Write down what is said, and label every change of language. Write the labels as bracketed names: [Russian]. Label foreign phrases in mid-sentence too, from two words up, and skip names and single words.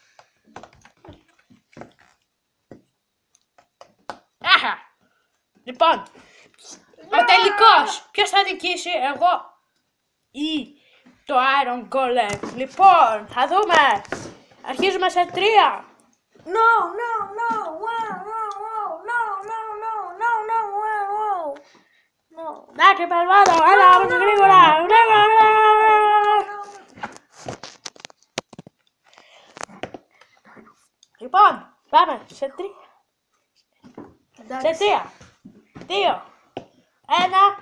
[Greek] Άχα. Λοιπόν, ο τελικός. Ποιος θα νικήσει, εγώ ή το Iron Golem? Λοιπόν, θα δούμε. Αρχίζουμε σε 3. [English] No, no, no, wow, wow, wow, no, no, no, no, no, wow, wow. No. [Greek] Εντάξει, περβάνω, έλα, όμως γρήγορα. Λοιπόν, πάμε σε 3. Σε 3, 2, 1.